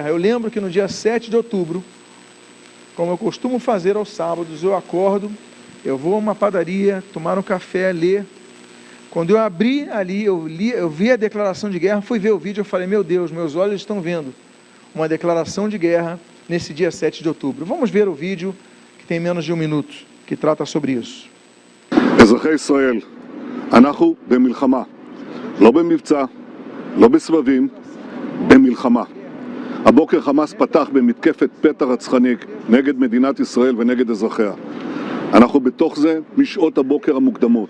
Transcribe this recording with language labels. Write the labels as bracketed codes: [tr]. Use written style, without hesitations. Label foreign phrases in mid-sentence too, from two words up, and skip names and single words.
[pt] Eu lembro que no dia 7 de outubro, como eu costumo fazer aos sábados, eu acordo, eu vou a uma padaria, tomar um café, ler. Quando eu abri ali, eu vi a declaração de guerra, fui ver o vídeo, eu falei, meu Deus, meus olhos estão vendo uma declaração de guerra nesse dia 7 de outubro. Vamos ver o vídeo, que tem menos de 1 minuto, que trata sobre isso. [he] אזרחי ישראל, אנחנו במלחמה, לא במבצע, לא בסבבים, במלחמה. הבוקר חמאס פתח במתקפת פתע רצחנית נגד מדינת ישראל ונגד אזרחיה. אנחנו בתוך זה משעות הבוקר המוקדמות.